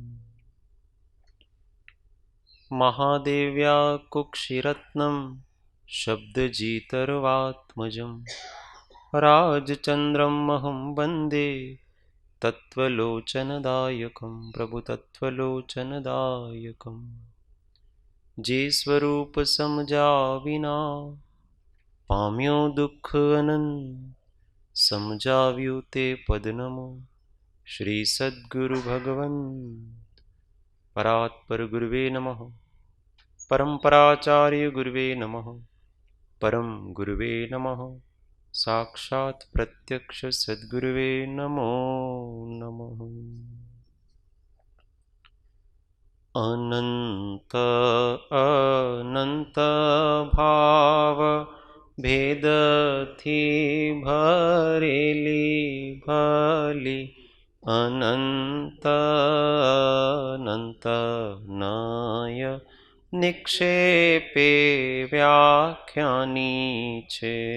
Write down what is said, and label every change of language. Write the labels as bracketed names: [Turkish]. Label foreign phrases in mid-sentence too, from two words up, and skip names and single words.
[Sanskrit] महादेव्या कुक्षिरत्नं शब्दजितर्वात्मजं राजचन्द्रमहं वन्दे तत्त्वलोचनदायकं प्रभुतत्त्वलोचनदायकम्। [Gujarati] જે સ્વરૂપ સમજા વિના પામ્યો દુઃખ અનંત સમજાવ્યું તે પદ નમો શ્રી સદ્ગુરુ ભગવન [Sanskrit] परात्पर गुरुवे नमः परंपराचार्य गुरुवे नमः परम गुरुवे नमः साक्षात प्रत्यक्ष सद्गुरुवे नमो नमः। [Gujarati] અનંત અનંત ભાવ ભેદથી ભરેલી ભલી અનંત અનંત નય નિક્ષેપે વ્યાખ્યાની છે